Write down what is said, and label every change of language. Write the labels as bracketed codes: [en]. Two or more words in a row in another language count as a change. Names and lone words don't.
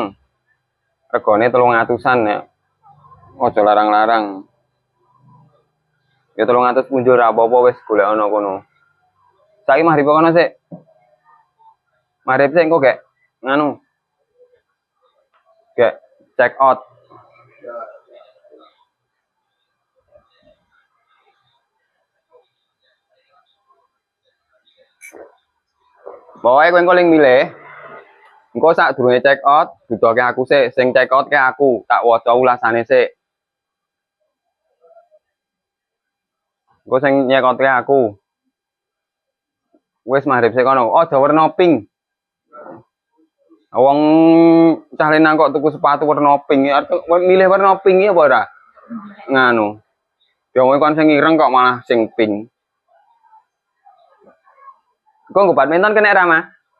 [jv] Regane 300-an nek. Aja larang-larang. Ya 300 punjul ra apa-apa wis golek ana kono. Saiki mari kono sik. Mari sik engko gek nganu. Gek [en] check out. [jv] Pokoknya kowe engko ling milih. Engko sak durunge [en] check out, [jv] butuhke aku sik, sing [en] check out [jv] ke aku, tak waca ulasane sik. Engko sing [en] check out [jv] ke aku. Wis magrib sik kono. Aja werna pink. Wong cah lenang kok tuku sepatu warna pink, milih warna pink apa ora? Nganu. Ya kowe kon sing ireng kok malah sing pink. Kok nggo badminton kena ra, Mas?